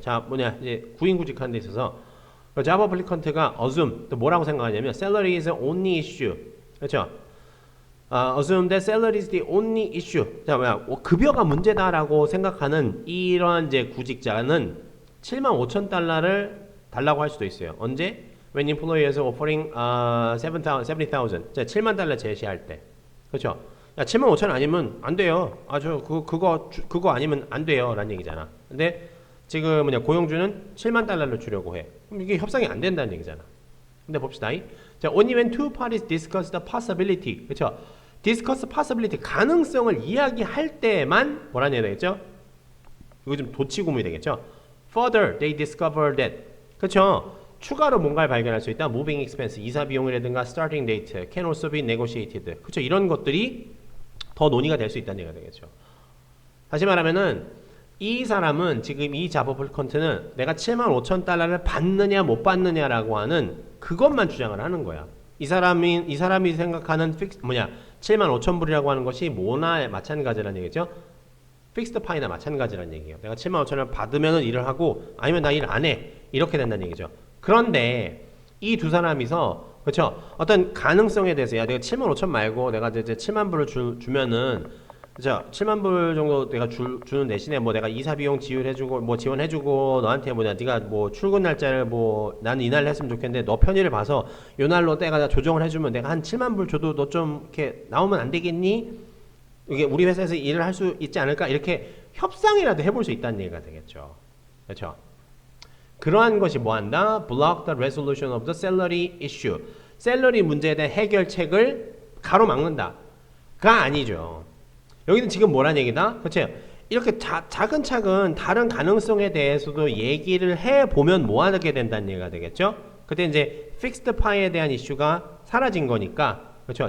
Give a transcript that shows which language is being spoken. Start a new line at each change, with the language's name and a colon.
Korean: 자, 이제 구인구직하는 데 있어서 자바 applicant가 assume 또 뭐라고 생각하냐면
English: salary is the only issue.
Korean: 그렇죠?
English: assume that salary is the only issue.
Korean: 자, 급여가 문제다라고 생각하는 이런 이제 구직자는 75,000달러를 달라고 할 수도 있어요. 언제?
English: When employer is offering 70,000.
Korean: 자, 7만 달러 제시할 때. 그렇죠? 야, 75,000 아니면 안 돼요. 그거 아니면 안 돼요. 라는 얘기잖아. 근데 지금 고용주는 7만 달러를 주려고 해. 그럼 이게 협상이 안 된다는 얘기잖아. 근데 봅시다.
English: 자, only when two parties discuss the possibility.
Korean: 그렇죠?
English: discuss possibility,
Korean: 가능성을 이야기할 때만 뭐라는 얘기가 되겠죠? 이거 좀 도치구문이 되겠죠?
English: further, they discover that.
Korean: 그렇죠? 추가로 뭔가를 발견할 수 있다.
English: moving expense,
Korean: 이사 비용이라든가
English: starting date, can also be negotiated.
Korean: 그렇죠? 이런 것들이 더 논의가 될 수 있다는 얘기가 되겠죠. 다시 말하면은 이 사람은 지금 이 잡 어플리컨트는 내가 75,000달러를 받느냐 못 받느냐라고 하는 그것만 주장을 하는 거야. 이 사람이 생각하는 75,000불이라고 하는 것이 뭐나 마찬가지라는 얘기죠. 픽스드 파이나 마찬가지라는 얘기예요. 내가 75,000을 받으면 일을 하고 아니면 나 일 안 해. 이렇게 된다는 얘기죠. 그런데 이 두 사람이서 그렇죠? 어떤 가능성에 대해서 야 내가 75,000 말고 내가 이제 7만 불을 주면은 자 7만 불 정도 내가 주는 대신에 뭐 내가 이사 비용 지원해주고 너한테 네가 뭐 출근 날짜를 나는 이날 했으면 좋겠는데 너 편의를 봐서 요 날로 내가 조정을 해주면 내가 한 7만 불 줘도 너 좀 이렇게 나오면 안 되겠니? 이게 우리 회사에서 일을 할 수 있지 않을까? 이렇게 협상이라도 해볼 수 있다는 얘기가 되겠죠. 그렇죠? 그러한 것이 뭐한다?
English: Block the resolution of the salary issue.
Korean: 샐러리 문제에 대한 해결책을 가로막는다. 가 아니죠. 여기는 지금 뭐란 얘기다? 그렇죠? 이렇게 차근차근 다른 가능성에 대해서도 얘기를 해보면 뭐 하게 된다는 얘기가 되겠죠? 그때 이제 픽스드 파이에 대한 이슈가 사라진 거니까 그렇죠?